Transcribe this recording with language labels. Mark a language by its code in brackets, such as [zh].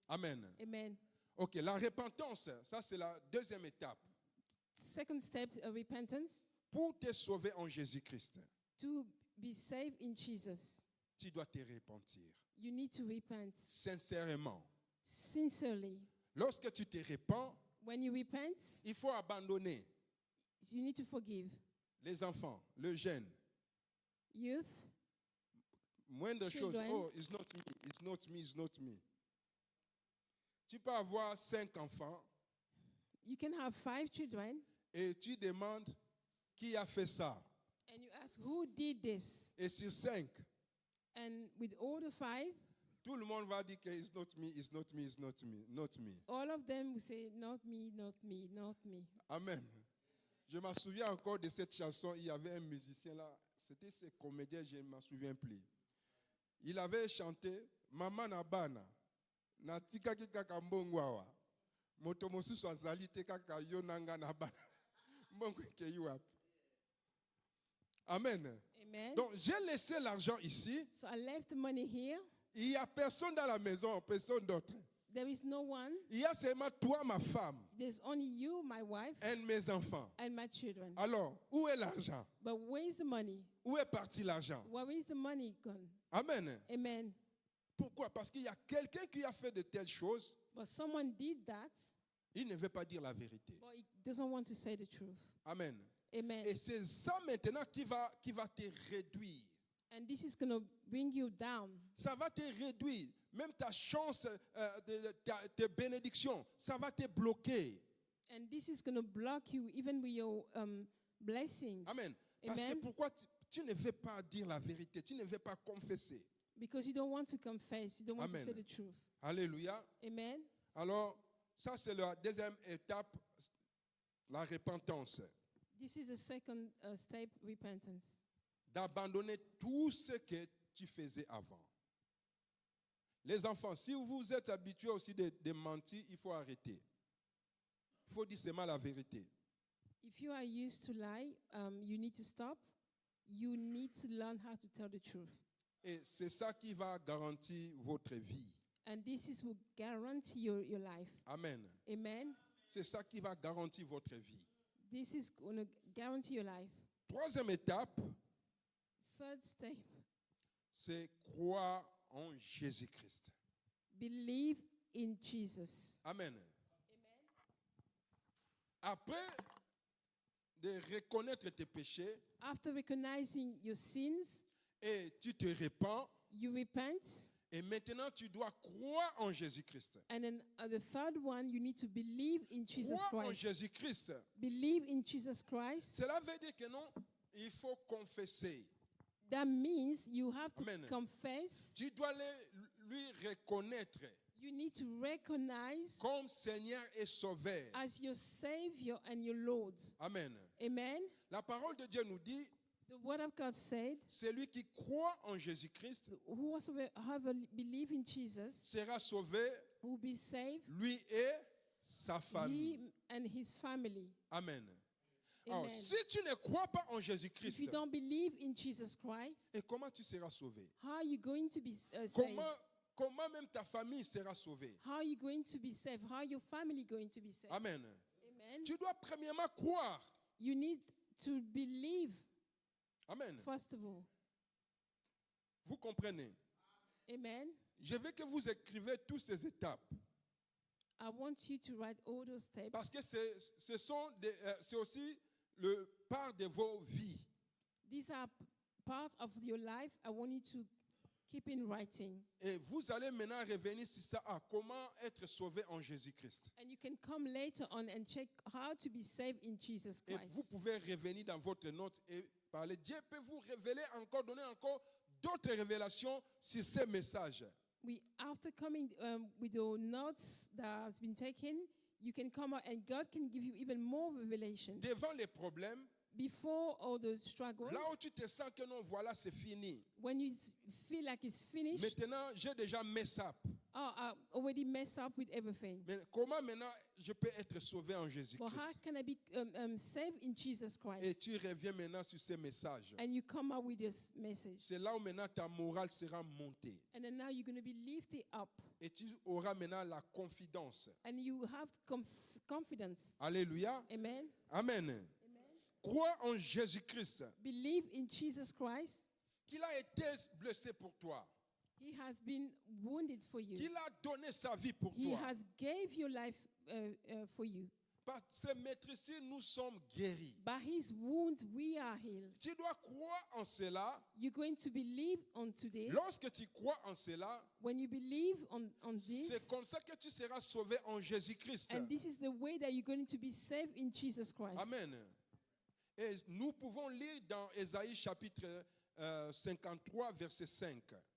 [fr] Amen. Amen. Ok, la repentance, ça c'est la deuxième étape. [en] Second step, repentance. [fr] Pour te sauver en Jésus-Christ, [en] To be saved in Jesus, [fr] tu dois te repentir [en] you need to repent [fr] sincèrement. [en] sincerely. [fr] Lorsque tu te repens, [en] When you repent, [fr] il faut abandonner [en] you need to forgive. [fr] les enfants, le jeune. [en] Youth, [fr] Moindre chose, [en] Children. oh, it's not me, it's not me, it's not me. [fr] Tu peux avoir 5 enfants [en] you can have 5 children, [fr] et tu demandes qui a fait ça. [en] and you ask, who did this? [fr] Et sur 5, [en] And with all the 5, [fr] tout le monde va dire que [en] it's not me, it's not me, it's not me, not me. all of them will say, not me, not me, not me. Amen. [fr] Je me souviens encore de cette chanson. Il y avait un musicien là. C'était ce comédien, je ne me souviens plus. Il avait chanté [ln] Mama na bana na tika kaka mbongwawa. Moto mosusu azali te kaka yo nanga na bana. Mbongo ke you up. Amen. Amen. [fr] Donc j'ai laissé l'argent ici. [en] So I left the money here. [fr] Il n'y a personne dans la maison, personne d'autre. [en] There is no one. [fr] Il y a seulement toi, ma femme, [en] There's only you, my wife, [fr] et mes enfants. [en] and my children. [fr] Alors, où est l'argent? [en] But where is the money? [fr] Où est parti l'argent? [en] Where is the money gone? Amen. Amen. [fr] Pourquoi? Parce qu'il y a quelqu'un qui a fait de telles choses, [en] But someone did that, [fr] il ne veut pas dire la vérité. [en] but he doesn't want to say the truth. Amen. Amen. [fr] Et c'est ça maintenant qui va te réduire. [en] And this is going to bring you down. [fr] Ça va te réduire. Même ta chance, tes bénédictions, ça va te bloquer. [en] And this is going to block you even with your blessings. [fr] Amen. Parce que Amen. pourquoi tu ne veux pas dire la vérité? Tu ne veux pas confesser. [en] Because you don't want to confess. You don't want Amen. to say the truth. Alléluia. Amen. [fr] Alors, ça c'est la deuxième étape, la repentance. [en] This is the second step, repentance. [fr] D'abandonner tout ce que tu faisais avant. Les enfants, si vous êtes habitués aussi de mentir, il faut arrêter. Il faut dire seulement la vérité. [en] If you are used to lie, you need to stop. You need to learn how to tell the truth. [fr] Et c'est ça qui va garantir votre vie. [en] And this is will guarantee your life. Amen. Amen. [fr] C'est ça qui va garantir votre vie. [en] This is going to guarantee your life. [fr] Troisième étape, [en] Third step, [fr] c'est croire en Jésus-Christ. [en] believe in Jesus. Amen. [fr] Après de reconnaître tes péchés [en] After recognizing your sins, [fr] et tu te repens, [en] you repent. [fr] et maintenant tu dois croire en Jésus-Christ. [en] And then the third one, you need to believe in Jesus [fr] Croire en [en] Christ. [fr] Jésus-Christ. [en] Believe in Jesus Christ. [fr] Cela veut dire que non, il faut confesser. [en] That means you have to Amen. confess. [fr] Tu dois lui reconnaître [en] You need to recognize [fr] comme Seigneur et Sauveur. [en] as your Savior and your Lord. Amen. Amen. [fr] La parole de Dieu nous dit, [en] The Word of God said, [fr] celui qui croit en Jésus-Christ [en] whoever believe in Jesus [fr] sera sauvé, [en] will be saved, [fr] lui et sa famille. [en] he and his family. [fr] Amen. Alors, Amen. si tu ne crois pas en [en] If [fr] Jésus-Christ, [en] you don't believe in Jesus Christ, [fr] et comment tu seras sauvé? [en] how are you going to be saved? [fr] Comment même ta famille sera sauvée? [en] How are you going to be saved? How are your family going to be saved? Amen. Amen. [fr] Tu dois premièrement croire. [en] You need to believe, Amen. first of all. [fr] Vous comprenez? Amen. Je veux que vous écrivez toutes ces étapes. [en] I want you to write all those steps [fr] Parce que c'est aussi le part de vos vies. [en] these are parts of your life. I want you to keep in writing. [fr] Et vous allez maintenant revenir sur ça, à comment être sauvé en Jésus-Christ. [en] And you can come later on and check how to be saved in Jesus [fr] Et [en] Christ. [fr] vous pouvez revenir dans votre note et parler. Dieu peut vous révéler encore, donner encore d'autres révélations sur ces messages. [en] after coming with your notes that has been taken, you can come out and God can give you even more revelation. [fr] Devant les problèmes, [en] Before all the struggles, [fr] là où tu te sens que non, voilà, c'est fini. [en] when you feel like it's finished, [fr] Maintenant, j'ai déjà [en] mess up. I already messed up with everything. [fr] Mais comment maintenant je peux être sauvé en [en] But how [fr] Jésus-Christ? [en] can I be saved in Jesus [fr] Et [en] Christ? [fr] tu reviens maintenant sur ces messages. [en] And you come out with this message. [fr] C'est là où maintenant ta morale sera montée. [en] And then now you're going to be lifted up. [fr] Et tu auras maintenant la confidence. [en] And you have confidence. Alléluia. Amen. [fr] Amen. Crois en Jésus-Christ, [en] Believe in Jesus Christ. [fr] qu'il a été blessé pour toi, [en] He has been wounded for you. [fr] qu'il a donné sa vie pour [en] He [fr] toi. [en] has gave your life for you. [fr] Par ses maîtrises, nous sommes guéris. [en] By his wounds, we are healed. [fr] Tu dois croire en cela. [en] You're going to believe on this. [fr] Lorsque tu crois en cela, [en] When you believe on [fr] c'est [en] this, [fr] comme ça que tu seras sauvé en Jésus-Christ. [en] and this is the way that you're going to be saved in Jesus Christ. Amen. [fr] Et nous pouvons lire dans Ésaïe chapitre 53, verset 5.